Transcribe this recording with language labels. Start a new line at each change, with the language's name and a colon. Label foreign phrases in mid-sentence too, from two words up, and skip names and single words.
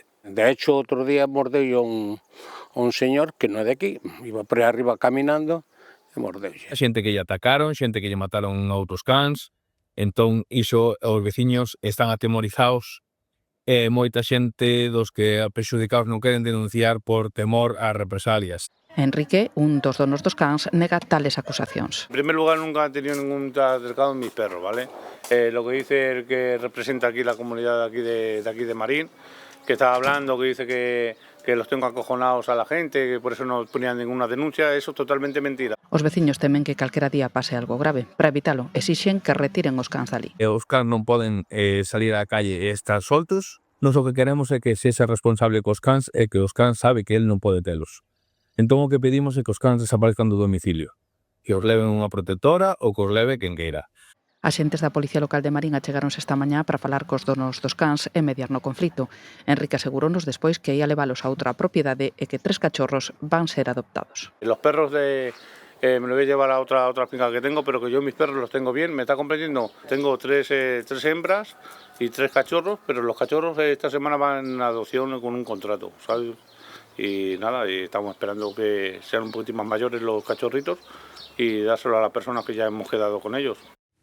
Galician: De hecho, outro día mordeu un señor que non é de aquí, iba por aí arriba caminando e mordeulle. Xente que lle atacaron, xente que lle mataron a outros cans, entón iso os veciños están atemorizados e moita xente dos que a prexudicados non queren denunciar por temor ás represalias. Enrique, un dos donos dos cans, nega tales acusacións.
Spanish: En primer lugar, nunca han tenido ningún acercado en mis perros, ¿vale? Lo que dice el que representa aquí la comunidad de aquí de Marín, que está hablando, que dice que los tengo acojonados a la gente, que por eso no ponían ninguna denuncia, eso es totalmente mentira.
Galician: Os veciños temen que calquera día pase algo grave. Para evitalo, exixen que retiren os cans dali. Os cans non poden salir á calle e estar soltos. Nos o que queremos é que sexa responsable cos cans e que os cans sabe que el non pode telos. Entón o que pedimos é que os cans desaparezcan do domicilio, que os leven unha protectora ou que os leve quen queira. Axentes da Policía Local de Marín achegáronse esta mañá para falar cos donos dos cans e mediar no conflito. Enrique asegurounos despois que ia leválos a outra propiedade e que 3 cachorros van ser adoptados.
Spanish: Los perros me los voy a llevar a otra finca que tengo, pero que yo mis perros los tengo bien, ¿me está comprendiendo? Tengo 3 hembras y 3 cachorros, pero los cachorros esta semana van en adopción con un contrato, ¿sabes? Y nada, y estamos esperando que sean un poquito más mayores los cachorritos y dárselo a las personas que ya hemos quedado con ellos.